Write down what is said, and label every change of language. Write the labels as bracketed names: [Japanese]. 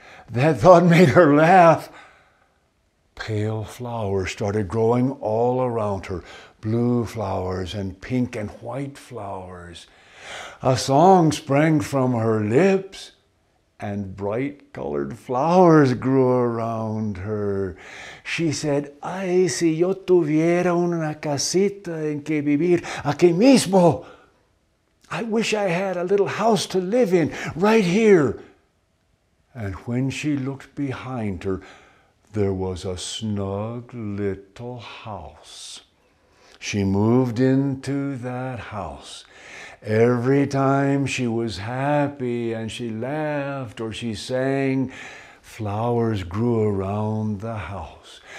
[English] That thought made her laugh. Pale flowers started growing all around her, blue flowers and pink and white flowers. A song sprang from her lips, and bright colored flowers grew around her. She said, [Spanish] "Ay, si yo tuviera una casita en que vivir aquí mismo. [English] I wish I had a little house to live in right here." And when she looked behind her, there was a snug little house. She moved into that house. Every time she was happy and she laughed or she sang, flowers grew around the house.